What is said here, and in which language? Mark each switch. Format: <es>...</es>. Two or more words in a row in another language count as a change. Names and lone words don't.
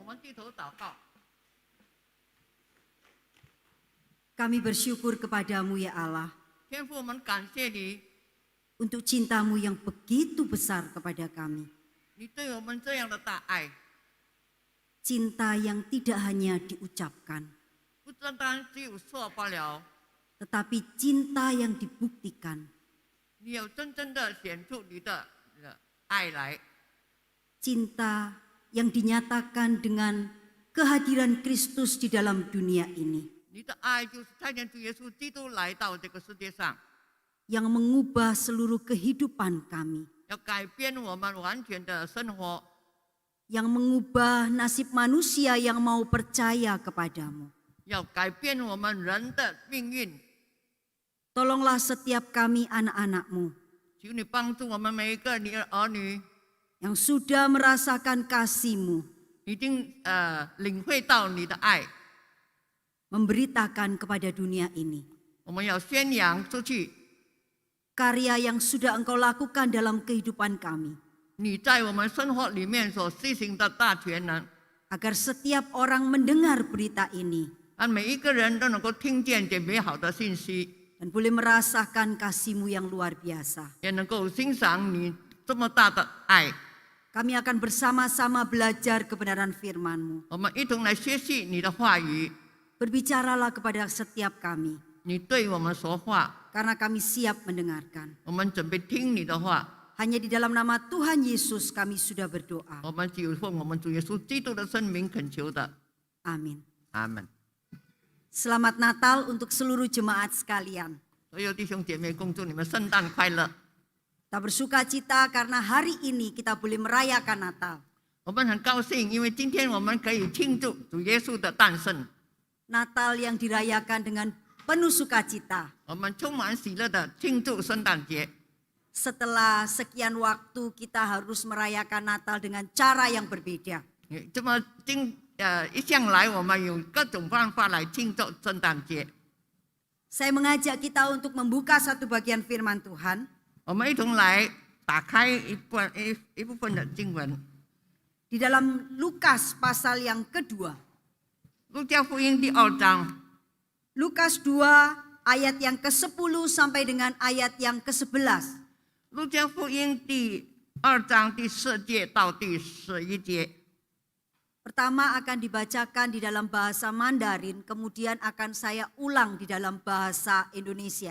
<zh>们低头祷告。</zh> <id>Kami bersyukur kepadamu ya Allah</id> <zh>天父，我们感谢你，</zh> <id>untuk cintamu yang begitu besar kepada kami.</id> <zh>你对我们这样的大爱，</zh> <id>Cinta yang tidak hanya diucapkan,</id> <zh>不单单只有说罢了，</zh> <id>tetapi cinta yang dibuktikan.</id> <zh>你有真正的显出你的爱来，</zh> <id>Cinta yang dinyatakan dengan kehadiran Kristus di dalam dunia ini,</id> <zh>你的爱就是差遣主耶稣基督来到这个世界上，</zh> <id>yang mengubah seluruh kehidupan kami,</id> <zh>要改变我们完全的生活，</zh> <id>yang mengubah nasib manusia yang mau percaya kepadamu.</id> <zh>要改变我们人的命运。</zh> <id>Tolonglah setiap kami anak-anak-mu</id> <zh>求你帮助我们每一个你的儿女，</zh> <id>yang sudah merasakan kasih-Mu,</id> <zh>已经领会到你的爱，</zh> <id>memberitakan kepada dunia ini</id> <zh>我们要宣扬出去。</zh> <id>karya yang sudah Engkau lakukan dalam kehidupan kami,</id> <zh>你在我们生活里面所施行的大全能，</zh> <id>agar setiap orang mendengar berita ini</id> <zh>让每一个人都能够听见这美好的信息，</zh> <id>dan boleh merasakan kasih-Mu yang luar biasa.</id> <zh>也能够欣赏你这么大的爱。</zh> <id>Kami akan bersama-sama belajar kebenaran firman-Mu.</id> <zh>我们一同来学习你的话语，</zh> <id>Berbicaralah kepada setiap kami,</id> <zh>你对我们说话，</zh> <id>karena kami siap mendengarkan.</id> <zh>我们准备听你的话。</zh> <id>Hanya di dalam nama Tuhan Yesus kami sudah berdoa.</id> <zh>我们只有奉我们主耶稣基督的圣名恳求的，</zh> <id>Amin.</id> <zh>阿门。</zh> <id>Selamat Natal untuk seluruh jemaat sekalian.</id> <zh>所有弟兄姐妹，恭祝你们圣诞快乐！</zh> <id>Kita bersuka cita karena hari ini kita boleh merayakan Natal.</id> <zh>我们很高兴，因为今天我们可以庆祝主耶稣的诞生，</zh> <id>Natal yang dirayakan dengan penuh sukacita.</id> <zh>我们充满喜乐的庆祝圣诞节。</zh> <id>Setelah sekian waktu kita harus merayakan Natal dengan cara yang berbeda.</id> <zh>这么一向来我们有各种方法来庆祝圣诞节。</zh> <id>Saya mengajak kita untuk membuka satu bagian firman Tuhan</id> <zh>我们一同来打开一部分的经文，</zh> <id>di dalam Lukas pasal yang kedua.</id> <zh>路加福音第2章，</zh> <id>Lukas 2 ayat yang ke-10 sampai dengan ayat yang ke-11.</id> <zh>路加福音第2章第4节到第11节。</zh> <id>Pertama akan dibacakan di dalam bahasa Mandarin, kemudian akan saya ulang di dalam bahasa Indonesia.</id>